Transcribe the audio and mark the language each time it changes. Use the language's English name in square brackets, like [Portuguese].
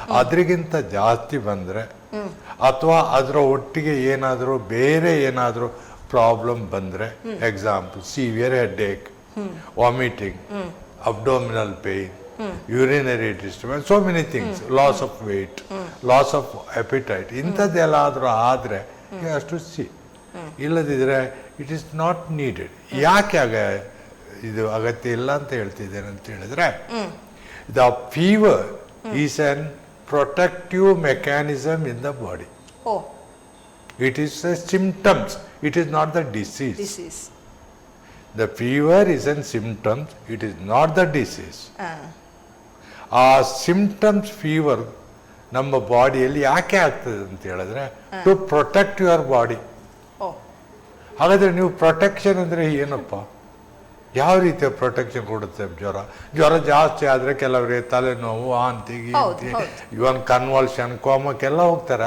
[Kannada] ಅದ್ರಿಗಿಂತ ಜಾಸ್ತಿ ಬಂದರೆ ಅಥವಾ ಅದರ ಒಟ್ಟಿಗೆ ಏನಾದರೂ ಬೇರೆ ಏನಾದರೂ ಪ್ರಾಬ್ಲಮ್ ಬಂದರೆ, [English] example severe headache, vomiting, abdominal pain, urinary disturbance, so many things, loss of weight, loss of appetite, [Kannada] ಇಂಥದ್ದೆಲ್ಲಾದರೂ ಆದರೆ ಅಷ್ಟು ಸಿ. [English] ಇಲ್ಲದಿದ್ರೆ it is not needed. [Kannada] ಯಾಕೆ ಇದು ಅಗತ್ಯ ಇಲ್ಲ ಅಂತ ಹೇಳ್ತಿದ್ದೇನೆ ಅಂತ ಹೇಳಿದ್ರೆ, [English] The fever is an protective mechanism in the body. It is a symptoms, it is not the disease. The fever is a symptom, it is not the disease. [Kannada] ಆ symptoms fever ನಮ್ಮ ಬಾಡಿಯಲ್ಲಿ ಯಾಕೆ ಆಗ್ತದೆ ಅಂತ ಹೇಳಿದ್ರೆ [English] To protect your body. ಓ [Kannada] ಹಾಗಾದ್ರೆ ನೀವು protection ಅಂದ್ರೆ ಏನಪ್ಪ? ಯಾವ ರೀತಿಯ ಪ್ರೊಟೆಕ್ಷನ್ ಕೊಡುತ್ತೆ ಜ್ವರ ಜಾಸ್ತಿ ಆದರೆ ಕೆಲವರಿಗೆ ತಲೆನೋವು, ವಾಂತಿ, ಇವನ್ ಕನ್ವಲ್ಷನ್, ಕೋಮಕ್ಕೆಲ್ಲ ಹೋಗ್ತಾರೆ.